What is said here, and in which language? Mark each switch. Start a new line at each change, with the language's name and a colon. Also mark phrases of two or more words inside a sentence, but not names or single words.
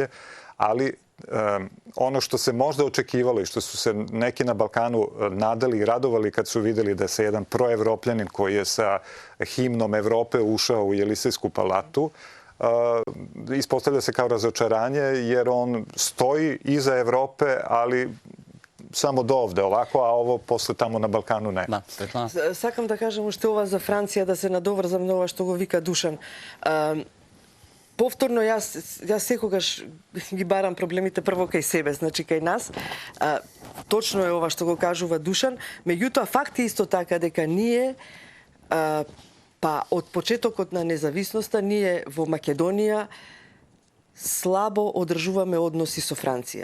Serbian: Ali ono što se možda očekivalo i što su se neki na Balkanu nadali i radovali kad su videli da se jedan proevropljanin koji je sa himnom Evrope ušao u Jelisejsku palatu, ispostavlja se kao razočaranje jer on stoji iza Evrope, ali samo do ovde ovako, a ovo posle tamo na Balkanu ne.
Macedonian: Сакам да кажам уште ова за Франција, да се надоврзам на ова што го вика Душан. Повторно, јас секогаш ги барам проблемите прво кај себе, значи кај нас. Точно е ова што го кажува Душан. Меѓутоа, факт е исто така дека ние, па од почетокот на независноста, ние во Македонија слабо одржуваме односи со Франција.